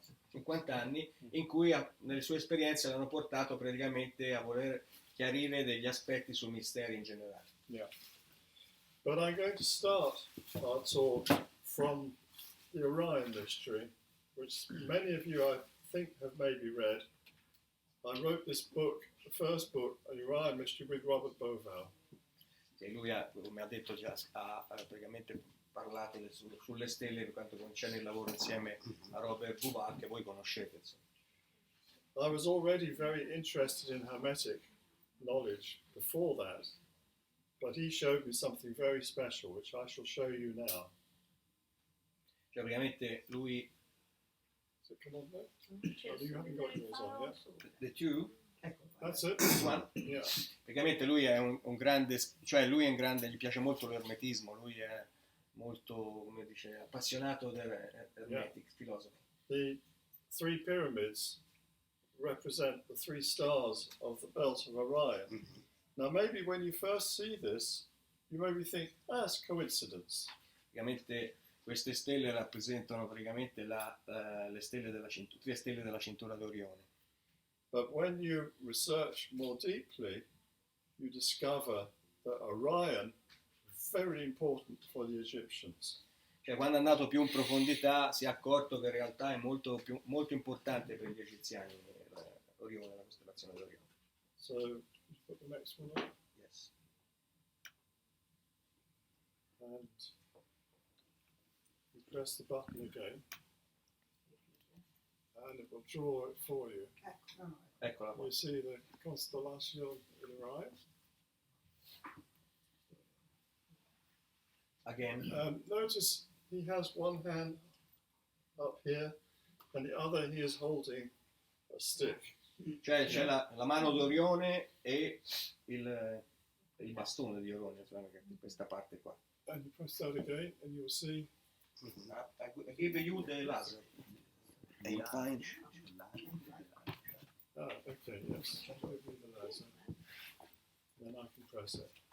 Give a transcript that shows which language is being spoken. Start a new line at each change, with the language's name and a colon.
Italian: 50 anni, in cui nelle sue esperienze l'hanno portato praticamente a voler chiarire degli aspetti sul mistero in generale.
English: Yeah. But I'm going to start our talk from the Orion mystery, which many of you I think have maybe read. I wrote this book, the first book, an Orion mystery, with Robert Boval.
Italian: E lui come ha detto già, ha praticamente parlato sulle stelle per quanto concerne il lavoro insieme a Robert Boval, che voi conoscete. Insomma.
English: I was already very interested in Hermetic knowledge before that, but he showed me something very special, which I shall show you now.
Italian: Cioè praticamente lui...
English: Come on, no? Oh, you haven't got yours on yet? The two,
Italian: Ecco,
English: That's it. one. Yeah.
Italian: Praticamente lui è un grande, cioè lui è un grande, gli piace molto l'ermetismo, lui è molto, come dice, appassionato dell'
English: ermetic philosophy. The three pyramids represent the three stars of the belt of Orion. Now, maybe when you first see this, you maybe think, it's coincidence.
Italian: Praticamente queste stelle rappresentano praticamente le stelle della cintura, tre stelle della cintura d'Orione.
English: But when you research more deeply, you discover that Orion is very important for the Egyptians.
Italian: Cioè, quando è andato più in profondità si è accorto che in realtà è molto importante per gli egiziani Orione, la costellazione d'Orione.
English: So, you put the next one on, Yes. and you press the button again, and it will draw it for you.
Italian: ecco, no, Eccola qua.
English: You see the constellation in Orion. Again. Notice he has one hand up here, and the other he is holding a stick.
Italian: Cioè c'è la mano d'Orione e il bastone di Orione, cioè questa parte qua.
English: And you press that again, and you'll see. I give you the laser. Okay, yes. Give me the laser. Then I can press it.